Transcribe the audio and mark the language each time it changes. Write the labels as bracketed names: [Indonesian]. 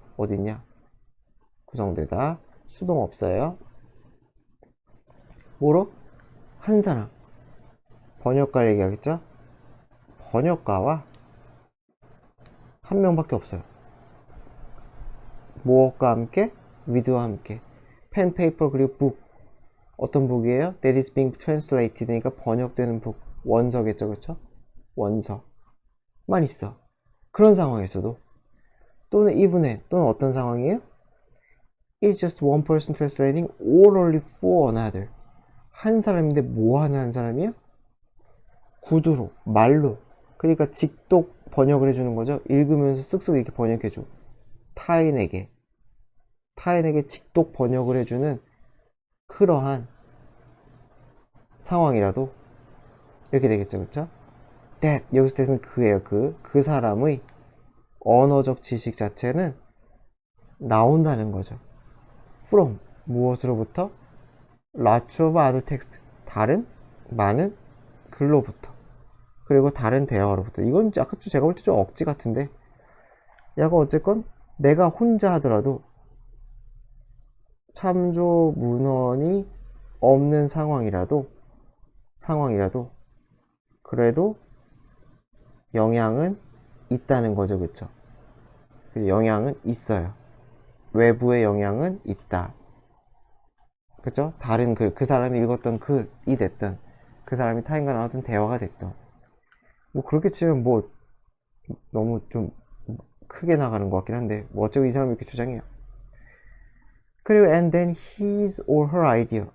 [Korean] 어딨냐? 구성되다. 수동 없어요. 뭐로? 한 사람. 번역가 얘기하겠죠? 번역가와 한 명밖에 없어요. 무엇과 함께? with와 함께. [English] pen, paper, [Korean] 그리고 [English] book. [Korean] 어떤 북이에요? [English] That is being translated. [Korean] 그러니까 번역되는 북. 원서겠죠, 그쵸? 원서만 있어. 그런 상황에서도. 또는 even에, 또는 어떤 상황이에요? [English] It's just one person translating orally for another. [Korean] 한 사람인데 뭐 하는 한 사람이에요? 구두로, 말로. 그러니까 직독 번역을 해주는 거죠. 읽으면서 쓱쓱 이렇게 번역해줘. 타인에게 직독 번역을 해주는 그러한 상황이라도 이렇게 되겠죠, 그쵸? that, 여기서 that은 그예요. 그 사람의 언어적 지식 자체는 나온다는 거죠. from, 무엇으로부터? [English] lots of other text, [Korean] 다른 많은 글로부터. 그리고 다른 대화로부터. 이건 아까 제가 볼 때 좀 억지 같은데, 약간 어쨌건 내가 혼자 하더라도 참조 문헌이 없는 상황이라도 그래도 영향은 있다는 거죠, 그쵸? 영향은 있어요. 외부의 영향은 있다. 그쵸? 다른 그 사람이 읽었던 글이 됐든, 그 사람이 타인과 나눴던 대화가 됐든. 뭐 그렇게 치면 뭐 너무 좀 크게 나가는 것 같긴 한데, 뭐 어쩌고 이 사람이 이렇게 주장해요. 그리고 [English] and then his or her idea.